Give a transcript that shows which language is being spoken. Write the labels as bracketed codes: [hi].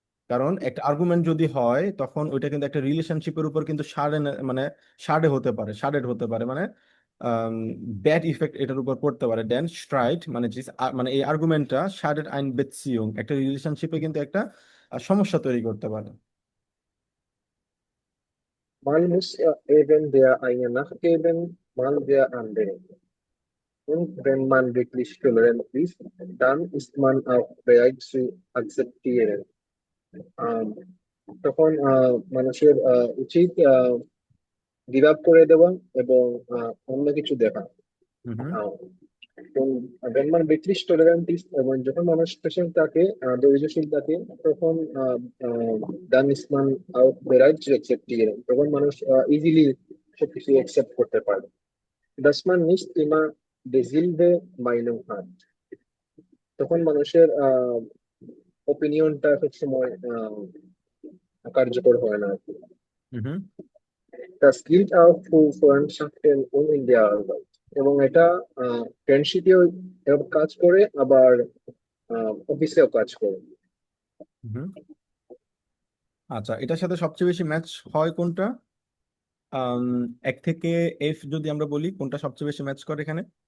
[bn] কারণ একটা আর্গুমেন্ট যদি হয় তখন ওইটা কিন্তু একটা রিলেশনশিপের উপর কিন্তু মানে শাডেড হতে পারে, মানে ব্যাড ইফেক্ট এটার উপর পড়তে পারে। দেন স্ট্রাইট মানে মানে এই আর্গুমেন্টটা শাডেড আইন বেziehung একটা রিলেশনশিপে কিন্তু একটা সমস্যা তৈরি করতে পারে। [de] Man muss eben der eine nachgeben, mal der andere. Und wenn man wirklich tolerant ist, dann ist man auch bereit zu akzeptieren. [bn] আহ, তখন মানুষের উচিত গিভ আপ করে দেওয়া এবং অন্য কিছু দেখা। হুম হুম। আহ, এবং [de] when man wirklich tolerant ist [bn] এবং যখন মানুষ পেশেন্ট থাকে, ধৈর্যশীল থাকে, তখন [de] dann ist man auch bereit zu akzeptieren. [bn] তখন মানুষ ইজিলি সবকিছু অ্যাকসেপ্ট করতে পারে। [de] dass man nicht immer dieselbe Meinung hat. [bn] তখন মানুষের ওপিনিয়নটা সবসময় কার্যকর হয় না। হুম হুম। [de] Das gilt auch für Freundschaften und in der Arbeit. [bn] এবং এটা ফ্রেন্ডশিপেও কাজ করে, আবার অফিসেও কাজ করে। হুম। আচ্ছা, এটার সাথে সবচেয়ে বেশি ম্যাচ হয় কোনটা? 1 থেকে F যদি আমরা বলি, কোনটা সবচেয়ে বেশি ম্যাচ করে এখানে?